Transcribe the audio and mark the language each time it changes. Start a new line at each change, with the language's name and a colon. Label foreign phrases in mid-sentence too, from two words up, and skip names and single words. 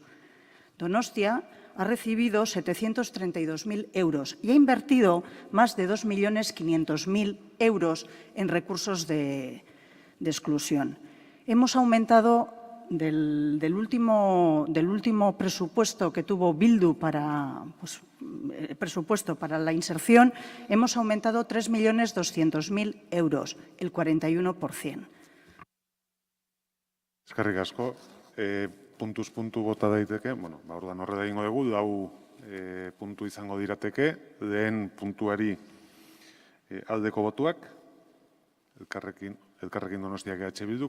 Spanish: Donostia ha recibido 732.000 euros y ha invertido más de 2.500.000 euros en recursos de exclusión. Hemos aumentado del último presupuesto que tuvo Bildu presupuesto para la inserción, hemos aumentado 3.200.000 euros, el 41%.
Basque: Eskerrik asko. Puntuz puntu bota daiteke, orduan horre da ingo dugu, lau puntu izango dirateke, lehen puntuari aldeko botuak, Elkarrekin Donostiak EH Bildu,